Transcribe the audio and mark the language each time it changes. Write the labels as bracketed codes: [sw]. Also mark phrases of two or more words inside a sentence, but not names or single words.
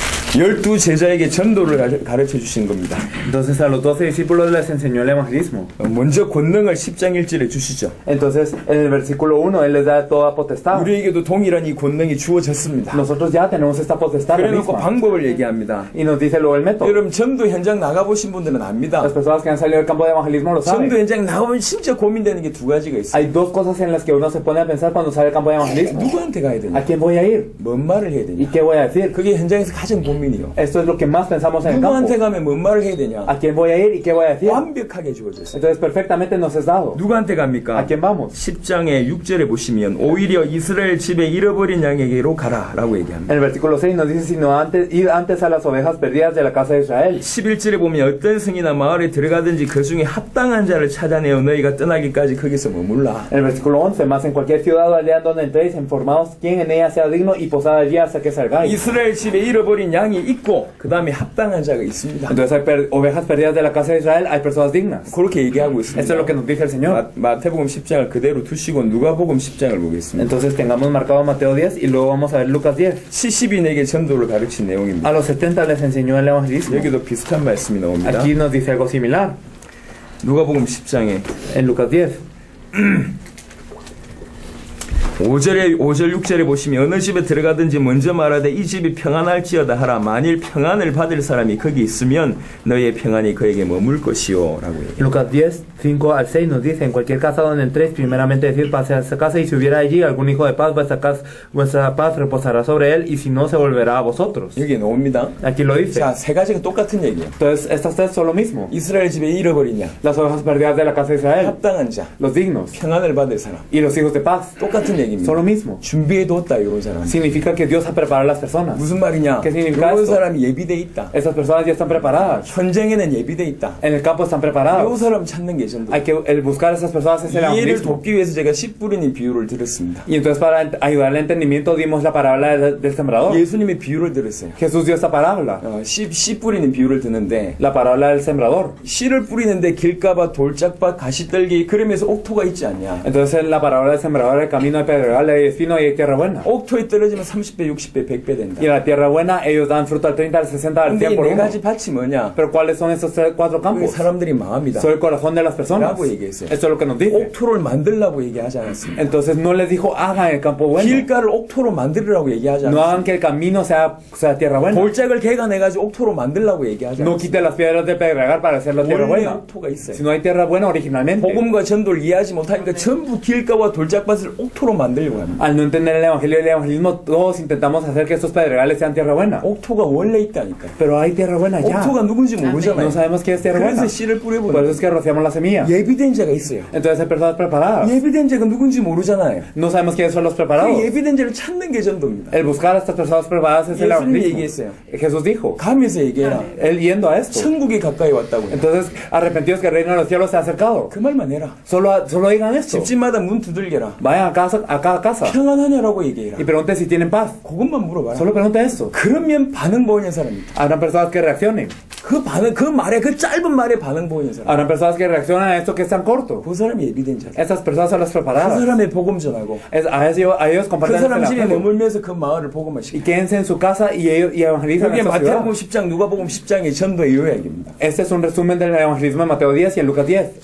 [ko] 12 제자에게 전도를 가르쳐 주신 겁니다. [es] Entonces a los 12 discípulos les enseñó el evangelismo. [ko] 먼저 권능을 10장 1절에 주시죠. [es] Entonces en el versículo 1 Él les da toda potestad. [ko] 우리에게도 동일한 이 권능이 주어졌습니다. [es] Nosotros ya tenemos esta potestad la [ko] 그래놓고 [es] misma. [ko] 방법을 얘기합니다. [es] Y nos dice luego el método. [ko] 여러분 전도 현장 나가보신 분들은 압니다. [es] Las personas que han salido del campo de evangelismo lo [ko] 전도 [es] saben. [ko] 현장 나가보면 진짜 고민되는 게 두 가지가 있어요. [es] Hay dos cosas en las que uno se pone a pensar cuando sale del campo de evangelismo. [ko] 누구한테 가야 [es] ¿A [ko] 되냐? [es] quién voy a ir? [ko] 뭔 말을 해야 [es] ¿Y [ko] 되냐? [es] qué voy a decir? [ko] 그게 현장에서 가장 고민이요. [es] Esto es lo que más pensamos en el campo. [ko] 누구한테 가면 뭔 말을 해야 되냐? [es] ¿A quién voy a ir y qué voy a decir? [ko] 완벽하게 주어졌어요. [es] Entonces perfectamente nos es dado. [ko] 누구한테 갑니까? [es] ¿A quién vamos? [ko] 10장의 6절에 보시면 오히려 이스라엘 집에 잃어버린 양에게로 가라라고 얘기합니다. [es] En el versículo 6 nos dice, sino ir antes a las ovejas perdidas de la casa de Israel. [ko] 11절에 보면 어떤 성이나 마을에 들어가든지 그 중에 합당한 자를 찾아내어 너희가 떠나기까지 거기서 머물라. [es] En el versículo 11, más en cualquier ciudad o aldea donde entréis, informaos quién en ella sea digno y posad allí hasta que salgáis. [ko] 이스라엘 집에 잃어버린 양이 있고 그 다음에 합당한 자가 있습니다. [es] Entonces hay ovejas perdidas de la casa de Israel, hay personas dignas. [ko] 그렇게 얘기하고 있습니다. [es] Esto es lo que nos dice el Señor. [ko] 마태복음 10장을 그대로 두시고 누가복음 10장을 보겠습니다. [es] Entonces tengamos marcado Mateo 10 y luego vamos a ver Lucas 10. [ko] 70인에게 전도를 가르친 내용입니다. [es] A los 70 les enseñó el evangelismo. [ko] 여기도 비슷한 말씀이 나옵니다. [es] Aquí nos dice algo similar. [ko] 누가복음 10장에 [es] En Lucas 10. [ko] 5절 6절에 보시면 어느 집에 들어가든지 먼저 말하되 이 집이 평안할지어다 하라. 만일 평안을 받을 사람이 거기 있으면 너희의 평안이 그에게 머물 것이요 라고 얘기해요. [es] Lucas 10, 5 al 6 nos dice, en cualquier casa donde entréis, primeramente decir pase a esa casa, y si hubiera allí algún hijo de paz, vuestra paz reposará sobre él, y si no, se volverá a vosotros. [ko] 여기 나옵니다. [es] Aquí lo dice. [ko] 자, 세 가지가 똑같은 얘기예요. [es] Entonces, estas tres son lo mismo. [ko] 이스라엘 집에 잃어버린 양, [es] Las ovejas perdidas de la casa de Israel, [ko] 합당한 자, [es] los dignos, [ko] 평안을 받을 사람. [es] y los hijos de paz, [ko] 똑같은 얘기입니다. [es] son lo mismo. [ko] 준비해뒀다 이런 사람. [es] Significa que Dios ha preparado a las personas. [ko] 무슨 말이냐? [es] ¿Qué significa [ko] 이런 [es] esto? [ko] 사람이 예비돼 있다. [es] Esas personas ya están preparadas. [ko] 현장에는 예비돼 있다. [es] En el campo están [ko] 이 [es] preparados. [ko] 사람 찾는 게 전도. [es] Hay que el buscar a esas personas es el [ko] 이해를 [es] evangelismo. [ko] 돕기 위해서 제가 씨 뿌리는 비유를 들었습니다. [es] Y entonces para ayudar al entendimiento dimos la parábola del sembrador. [ko] 예수님의 비유를 들었어요. [es] Jesús dio esta parábola. [ko] 씨 뿌리는 비유를 듣는데 [es] La parábola del sembrador. [ko] 씨를 뿌리는데 길가봐 돌짝밭 가시떨기 그러면서 옥토가 있지 않냐. [es] Entonces en la parábola del sembrador, el camino de pedregal, hay espino y hay tierra buena. [ko] 옥토에 떨어지면 30배, 60배, 100배 된다. [es] Y en la tierra buena ellos dan fruto al 30, al 60, al [ko] 근데 [es] 100 [ko] 이 [es] por [ko] 네 [es] uno. [ko] 가지 밭이 뭐냐? [es] Pero ¿cuáles son estos cuatro [ko] 그 [es] campos? [ko] 사람들이 마음이다. [es] Son el corazón de las personas. [ko] 라고 얘기했어요. [es] Esto es lo que nos dice. [ko] 옥토를 만들라고 얘기하지 않았습니다. [es] Entonces no les dijo hagan el campo bueno. [ko] 길가를 옥토로 만들으라고 얘기하지 [es] No [ko] 않았습니다. [es] hagan que el camino sea tierra buena. [ko] 돌짝을 개간해가지고 옥토로 만들라고 얘기하지 [es] No [ko] 않았습니다. [es] quiten las piedras de pedregal para hacer la tierra [ko] 원래 [es] buena. [ko] 옥토가 있어요. [es] Si no hay tierra buena originalmente. [ko] 복음과 전도를 이해하지 못하니까 전부 길가와 돌짝밭을 옥토로 만들려고 합니다. [es] Al no entender el evangelio y el evangelismo, todos intentamos hacer que estos pedregales sean tierra buena. [ko] 옥토가 원래 있다니까요. [es] Pero hay tierra buena ya. [ko] 옥토가 누군지 모르잖아요. [es] No sabemos qué es tierra buena. [ko] 그래서 씨를 [es] Por eso [ko] 뿌려보는 [es] es que rociamos la semilla. [ko] 예비된 자가 있어요. [es] Entonces hay personas preparadas. [ko] 예비된 자가 누군지 모르잖아요. [es] No sabemos quiénes son los [ko] 그 [es] preparados. [ko] 예비된 자를 찾는 게 전도입니다. [es] El buscar a estas personas preparadas es el [ko] 예수님이 [es] evangelismo. [ko] 얘기했어요. [es] Jesús dijo, [ko] 가면서 얘기해라. [es] él yendo a esto. [ko] 천국이 가까이 왔다고요. [es] Entonces, arrepentidos que el reino de los cielos se ha acercado. [ko] 그 말만 해라. [es] Solo digan esto. [ko] 집집마다 문 두들겨라. [es] Vayan a cada casa [ko] 평안하냐라고 얘기해라. [es] y pregunten si tienen paz. [ko] 그것만 물어봐라. [es] Solo pregunten esto. [ko] 그러면 반응 보이는 사람이 있다. [es] Habrán personas que reaccionen. [ko] 그 반응, 그 말에, 그 짧은 말에 반응 보이는 사람. [es] Habrán personas que reaccionan a esto que es tan corto. [ko] 그 사람이 예비된 자다. [es] Estas personas son las [ko] 그 [es] preparadas. [ko] 사람의 복음 전하고 [es] A ellos [ko] 그 [es] comparten el [ko] 사람 집에 [es] evangelio. [ko] 머물면서 그 마을을 복음화 [es] Y [ko] 시키고 [es] quédense en su casa y evangelizan [ko] 그게 [es] esta ciudad. [ko] 마태복음 10장, 누가복음 10장의 전도의 요약입니다. [es] Este es un resumen del evangelismo de Mateo 10 y en Lucas 10.